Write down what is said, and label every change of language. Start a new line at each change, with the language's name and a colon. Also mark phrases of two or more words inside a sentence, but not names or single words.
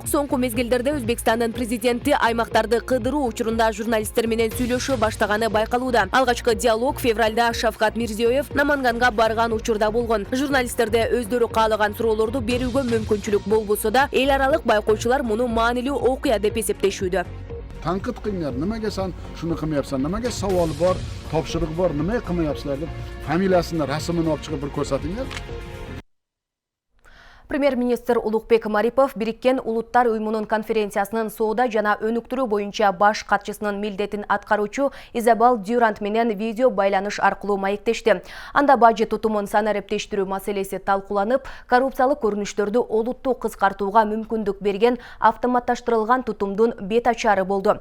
Kyrgyz: Соңку мезгилдерде Өзбекстандын президенти аймактарды кыдыруу учурунда журналисттер менен сүйлөшө баштаганы байкалууда. Алгачкы диалог февралда Шавкат Мирзиёев Наманганга барган учурда болгон. Журналисттерде өздөрү каалаган суроолорду берүүгө мүмкүнчүлүк болбосо да, эл аралык байкоочулар муну маанилүү окуя деп эсептешүүдө.
Uzbek: Tanqid qilinglar, nimaga sen shuni qilmayapsan, nimaga savol bor, topshiriq bor, nimaga qilmayapsizlar deb familiyasini, rasmini olib chiqib bir ko'rsatinglar.
Kyrgyz: Премьер-министр Улукбек Марипов Бириккен Улуттар уюмунун конференциясынын соода жана өнүктүрүү боюнча баш катчысынын милдетин аткаруучу Изабел Дюрант менен видео байланыш аркылуу маектешти. Анда бажы тутумун санариптештирүү маселеси талкууланып, коррупциялык көрүнүштөрдү олуттуу кыскартууга мүмкүндүк берген автоматташтырылган тутумдун бет ачары болду.